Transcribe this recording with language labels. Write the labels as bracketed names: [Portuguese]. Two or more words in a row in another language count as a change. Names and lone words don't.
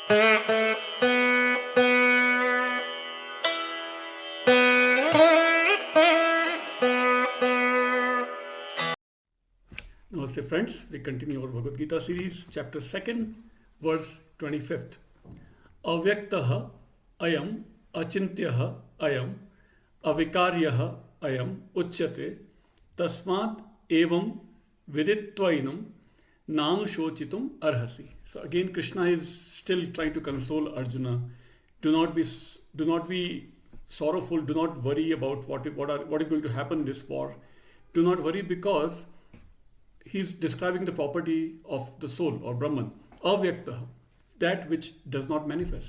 [English] Namaste friends, we continue our Bhagavad Gita series, chapter 2nd, verse 25th. [Sanskrit] अव्यक्तः अयम् अचिन्त्यः अयम् अविकार्यः अयम् उच्यते तस्मात् एवम् विदित्वैनम् नानुशोचितुम् अर्हसि. [English] So again Krishna is still trying to console Arjuna. Do not be sorrowful, do not worry about what is going to happen in this war. Do not worry, because he's describing the property of the soul or Brahman. Avyaktaha, that which does not manifest.